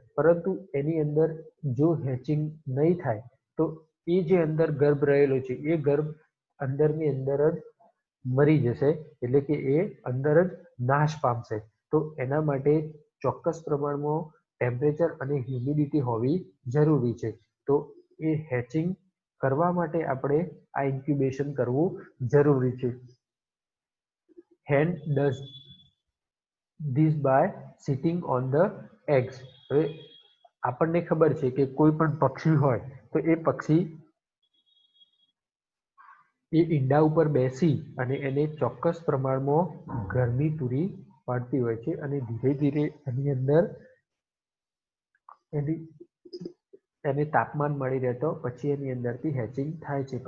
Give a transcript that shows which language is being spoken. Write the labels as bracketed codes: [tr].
[gu] પરંતુ એની અંદર જો હેચિંગ નહીં થાય તો એ જે અંદર ગર્ભ રહેલો છે એ ગર્ભ અંદરની અંદર જ મરી જશે, એટલે કે એ અંદર જ નાશ પામશે. તો એના માટે ચોક્કસ પ્રમાણમાં ટેમ્પરેચર અને હ્યુમિડિટી હોવી જરૂરી છે. તો એ હેચિંગ કરવા માટે આપણે આ ઇન્ક્યુબેશન કરવું જરૂરી છે. [en] Hen does this by sitting on the eggs. [gu] હવે આપણને ખબર છે કે કોઈ પણ પક્ષી હોય તો એ પક્ષી એ ઈંડા ઉપર બેસી અને એને ચોક્કસ પ્રમાણમાં ગરમી પૂરી પાડતી હોય છે અને ધીરે ધીરે એની અંદર એને તાપમાન મળી રહેતો પછી એની અંદરથી હેચિંગ થાય છે.